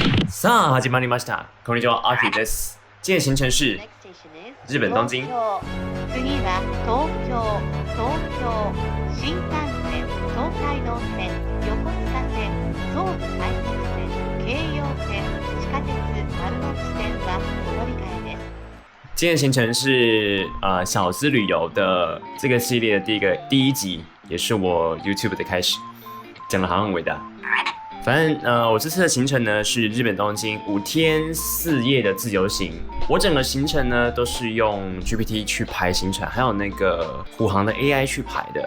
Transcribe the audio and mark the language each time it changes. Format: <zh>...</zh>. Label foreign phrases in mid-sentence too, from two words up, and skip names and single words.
<ja>さあ始まりました。こんにちは、アキです。</ja> <zh>今天的行程是日本东京。</zh> <ja>次は東京、新幹線、東海道線、横須賀線、総武快速線、京葉線、地下鉄丸ノ内線はお乗り換えです。</ja> <zh>今天的行程是小资旅游的这个系列的第一集，也是我 YouTube 的开始，讲的好像很伟大。反正我这次的行程呢是日本东京5天4夜的自由行。我整个行程呢都是用 GPT 去排行程，还有那个虎航的 AI 去排的。</zh>